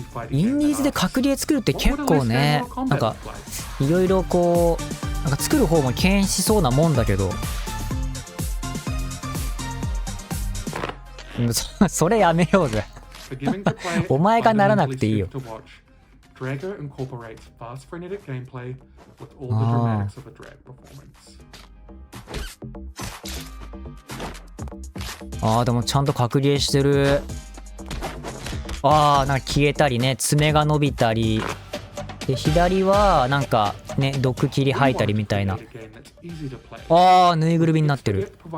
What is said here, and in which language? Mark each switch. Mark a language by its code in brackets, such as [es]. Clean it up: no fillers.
[ja] インディーズで格ゲー作るって結構ね、なんかいろいろこうなんか作る方も敬遠しそうなもんだけど。それやめようぜ。お前がならなくていいよ。 [en] Drago incorporates fast frenetic gameplay with all the dramatics of a drag performance. [ja] ああ、でもちゃんと格ゲーしてる。ああ、なんか消えたりね、爪が伸びたり。で、左はなんかね、毒切り吐いたりみたいな。ああ、ぬいぐるみになってる。